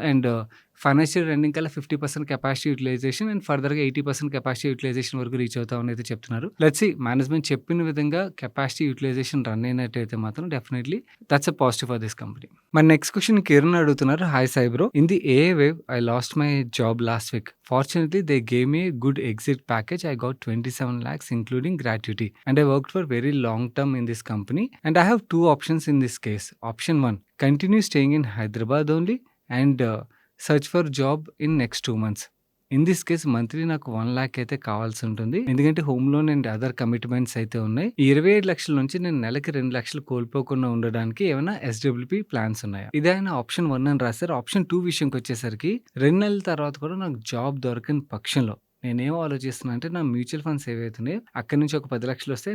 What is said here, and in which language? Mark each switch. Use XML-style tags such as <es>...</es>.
<te>And financial ending కల్లా 50% capacity utilization and ఫర్దర్‌గా 80% capacity utilization వరకు రీచ్ అవుతామని అయితే చెప్తున్నారు. లెట్స్ సీ మేనేజ్మెంట్ చెప్పిన విధంగా కెపాసిటీ యుటిలైజేషన్ రన్ అయినట్టయితే మాత్రం</te> <en>Definitely that's a positive for this company.</en> <te>మరి నెక్స్ట్ క్వెషన్ కిరణ్ అడుగుతున్నారు.</te> <en>Hi Sai bro. In the AI wave I lost my job last week. Fortunately, they gave me a good exit package. I got 27 lakhs including gratuity and I worked for very long term in this company and I have two options in this case. Option 1, continue staying in Hyderabad only and search for job in next 2 months. In this case</en> <te>monthly నాకు 1,00,000 అయితే కావాల్సి ఉంటుంది. ఎందుకంటే home loan and other commitments అయితే ఉన్నాయి. ఈ 27,00,000 నుంచి నేను నెలకి 2,00,000 కోల్పోకుండా ఉండడానికి ఏమైనా ఎస్‌డబ్ల్యూపీ ప్లాన్స్ ఉన్నాయా? ఇది ఆయన ఆప్షన్ 1 అని రాశారు. ఆప్షన్ 2 విషయంకొచ్చేసరికి 2 నెలల తర్వాత కూడా నాకు జాబ్ దొరకని పక్షంలో నేనేం ఆలోచిస్తున్నా అంటే నా మ్యూచువల్ ఫండ్స్ ఏవైతున్నాయో అక్కడి నుంచి ఒక 10,00,000 వస్తాయి.</te>